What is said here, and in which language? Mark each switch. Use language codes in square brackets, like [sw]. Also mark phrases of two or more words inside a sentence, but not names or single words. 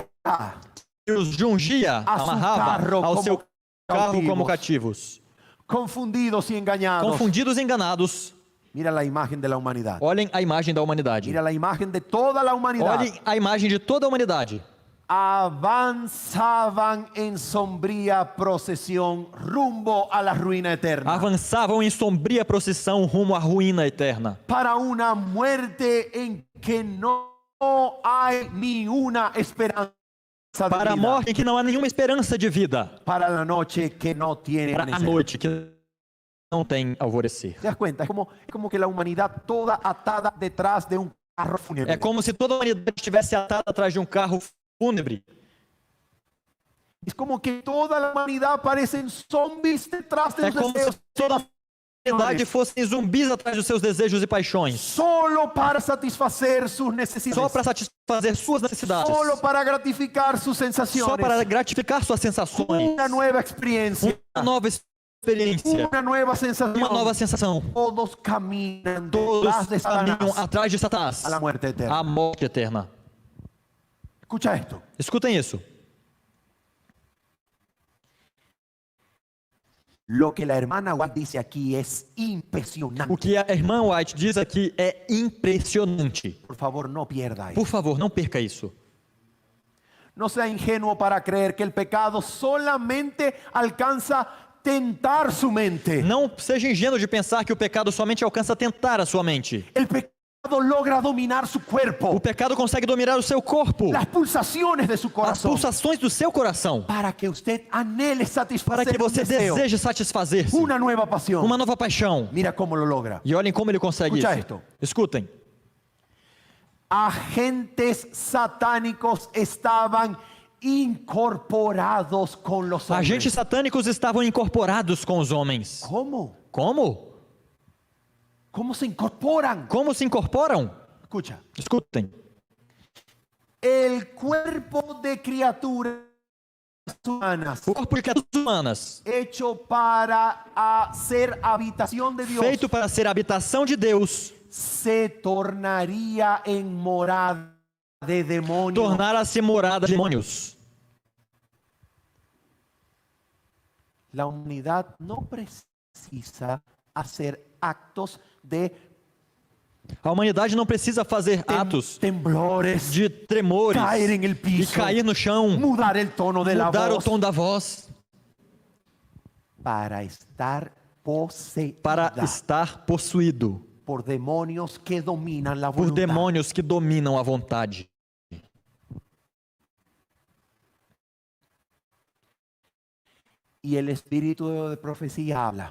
[pt] que os jungia, [es] A su [pt] amarrava [es] carro [pt] ao [es] como [pt] seu carro como [es] cautivos. [pt] cativos. [es] Confundidos y engañados. [pt] Confundidos e enganados, [es] Mira la imagen de la humanidad. [pt] olhem a imagem da humanidade. [es] Mira la imagen de toda la humanidad. [pt] Olhem a imagem de toda a humanidade. [es] Avanzaban en sombría procesión rumbo a la ruina eterna. [pt] Avançavam em sombria procissão rumo à ruína eterna. [es] Para una muerte en que no hay ni una esperanza de [pt] Para a [es] vida. [pt] morte em que não há nenhuma esperança de vida. [es] Para la noche que no tiene [pt] Para a [es] amanecer. [pt] noite que não tem alvorecer. [es] ¿Te das cuenta? Es como que la humanidad toda atada detrás de un carro fúnebre. [pt] É como se toda a humanidade estivesse atada atrás de um carro fúnebre. [es] Es como que toda la humanidad parecen zombies detrás de [pt] É [es] los [pt] como [es] deseos. [pt] se toda a humanidade fossem zumbis atrás dos seus desejos e paixões. [es] Solo para satisfacer sus necesidades. [pt] Só para satisfazer suas necessidades. [es] Solo para gratificar sus sensaciones. [pt] Só para gratificar suas sensações. [es] Una nueva experiencia. [pt] Uma nova experiência. [es] Una nueva sensación. [pt] Uma nova sensação. [es] Todos caminan [pt] Todos [es] detrás de [pt] caminham [es] Satanás [pt] atrás de Satanás. [es] a la muerte eterna. [pt] A morte eterna. [es] Escucha esto. [pt] Escutem isso. [es] Lo que la hermana Watt dice aquí es impresionante. [pt] O que a irmã White diz aqui é impressionante. [es] Por favor, no pierda eso. [pt] Por favor, não perca isso. [es] No sea ingenuo para creer que el pecado solamente alcanza tentar su mente. [pt] Não seja ingênuo de pensar que o pecado somente alcança tentar a sua mente. [es] El pecado logra dominar su [pt] O [es] cuerpo, [pt] pecado consegue dominar o seu corpo, [es] las pulsaciones de su [pt] as [es] corazón, [pt] pulsações do seu coração, [es] para que usted anhele [pt] para [es] satisfacer [pt] que [es] un [pt] você [es] deseo, [pt] deseje satisfazer-se. [es] una nueva pasión. [pt] Uma nova paixão. [es] Mira cómo lo logra. [pt] E olhem como ele consegue [es] Escucha [pt] isso. [es] esto. [pt] Escutem. [es] Agentes satánicos estaban incorporados con los hombres. [pt] Agentes satânicos estavam incorporados com os homens. [es] ¿Cómo? [pt] Como? [es] ¿Cómo se incorporan? [pt] Como se incorporam? [es] Escucha. [pt] Escutem. [es] El cuerpo de criaturas humanas, [pt] O corpo de criaturas humanas, [es] hecho para ser habitación de Dios, [pt] feito para ser habitação de Deus, [es] se tornaría en morada de demonios. [pt] tornara-se morada de demônios. [es] La humanidad no precisa hacer actos de [pt] A humanidade não precisa fazer atos [es] temblores, [pt] de tremores [es] cair en el [pt] e [es] piso, [pt] cair no chão, [es] mudar el tono de la [pt] mudar o [es] voz, [pt] tom da voz, [es] para estar poseída [pt] para estar possuído [es] por demonios que dominan la [pt] por [es] voluntad. [pt] demônios que dominam a vontade. [es] Y el espíritu de profecía habla